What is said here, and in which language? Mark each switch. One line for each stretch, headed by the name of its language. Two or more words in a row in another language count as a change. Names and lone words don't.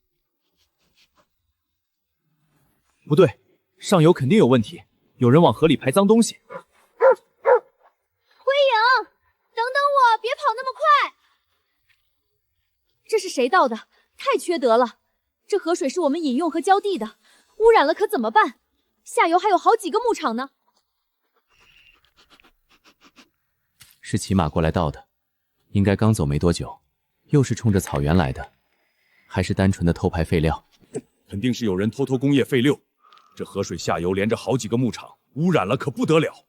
Chinese: 不對，上游肯定有問題，有人往河裡排髒東西。灰影，等等我，別跑那麼快！這是誰倒的？太缺德了！這河水是我们飲用和澆地的，污染了可怎麼辦？下游還有好幾個牧場呢。是騎馬過來倒的，應該剛走沒多久，又是衝着草原來的，還是單純的偷排廢料？肯定是有人偷工業廢料。這河水下游連着好幾個牧場，污染了可不得了。